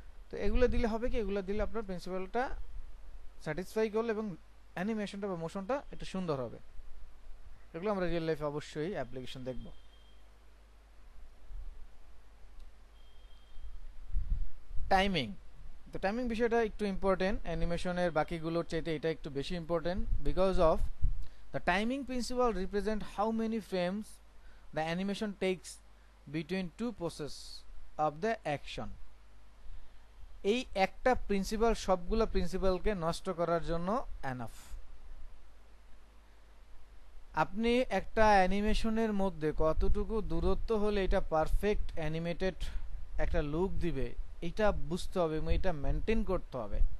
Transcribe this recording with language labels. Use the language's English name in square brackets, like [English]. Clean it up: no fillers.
[Bangla] তো এগুলো দিলে হবে কি, এগুলো দিলে আপনার প্রিন্সিপালটা স্যাটিসফাই করলে এবং অ্যানিমেশনটা বা মোশনটা একটু সুন্দর হবে। এগুলো আমরা রিয়েল লাইফে অবশ্যই অ্যাপ্লিকেশন দেখব। টাইমিং, তো টাইমিং বিষয়টা একটু ইম্পর্টেন্ট, অ্যানিমেশনের বাকিগুলোর চাইতে এটা একটু বেশি important, [English] Because of The timing principle represent how many frames the animation takes between two process of the action. [Bangla] এই একটা প্রিন্সিপাল সবগুলো প্রিন্সিপালকে নষ্ট করার জন্য এনাফ। আপনি একটা অ্যানিমেশনের মধ্যে কতটুকু দূরত্ব হলে এটা পারফেক্ট অ্যানিমেটেড একটা লুক দিবে এটা বুঝতে হবে এবং এটা মেনটেন করতে হবে।